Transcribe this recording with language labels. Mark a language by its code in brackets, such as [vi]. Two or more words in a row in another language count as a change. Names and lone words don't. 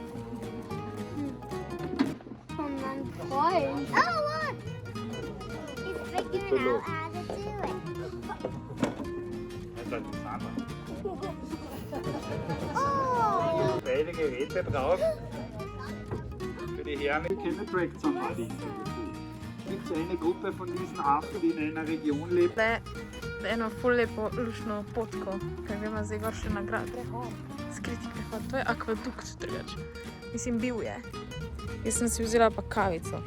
[de] Von meinem Freund. [en] Oh, look! He's figuring out how to do it. [de] Das ist ein Zahnrad. [en] Oh! Baby. [de] spezielle Geräte drauf. Für die Herren keine Tracks am Body. Es gibt so eine Gruppe von diesen Affen, die in einer Region lebt. [sl] Da eno ful lepo lušno potko, kaj gremo zdaj gor še na grad. Skriti prehod, to je akvadukt drugače. Mislim, bil je. Jaz sem si vzela pa kavico.